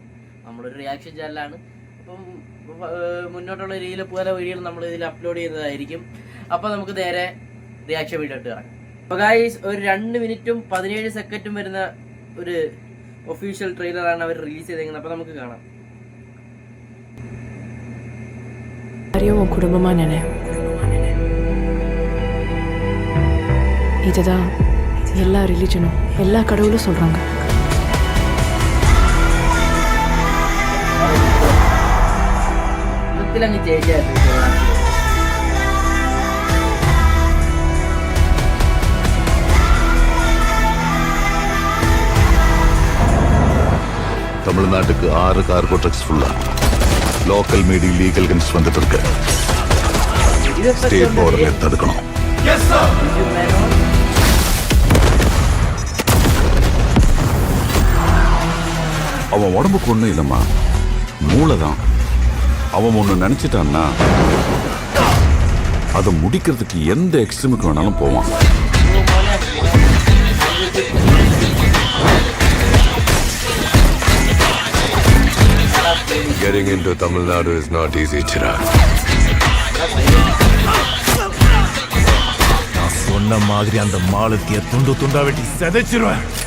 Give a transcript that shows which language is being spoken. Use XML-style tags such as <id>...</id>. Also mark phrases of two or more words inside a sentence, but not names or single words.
<ml>നമ്മളൊരു</ml> <en>reaction channel.</en> <ml>അപ്പം മുന്നോട്ടുള്ള രീതിയിൽ പല വീഡിയോകൾ നമ്മൾ ഇതിൽ അപ്ലോഡ് ചെയ്യുന്നതായിരിക്കും. അപ്പോൾ നമുക്ക് നേരെ</ml> <en>reaction video</en> <ml>ഇട്ട് ഇറങ്ങാം. അപ്പോൾ ഗായ്സ്, ഒരു 2 മിനിറ്റും 17 സെക്കൻഡും വരുന്ന ഒരു</ml> <en>official trailer</en> <ml>അവർ റിലീസ് ചെയ്തേക്കുന്നത്. അപ്പോൾ നമുക്ക് കാണാം.</ml> <ta>குடும்பமா நினை. இதுதான் எல்லா ரிலிஜனும் எல்லா கடவுளும் சொல்றாங்க.</ta> <ml>അങ്ങ് ചേച്ചിയായിരുന്നു.</ml> <ta>தமிழ்நாட்டுக்கு 6</ta> <en>cargo trucks</en> <ta>ஃபுல்லா</ta> <en>local made legal guns</en> <ta>வந்துட்டு இருக்கு.</ta> <en>state border</en> <ta>தடுக்கணும். அவன் உடம்புக்கு ஒண்ணும் இல்லம்மா, மூளைதான். அவன் ஒண்ணு நினைச்சிட்டான்னா அதை முடிக்கிறதுக்கு எந்த எக்ஸ்ட்ரீமுக்கு வேணாலும் போவான்.</ta> <en>Getting into Tamil Nadu is not easy, Chirag.</en> <ta>நான் சொன்ன மாதிரி அந்த மாலத்திய துண்டு துண்டா வெட்டி செதைச்சிருவேன்.</ta>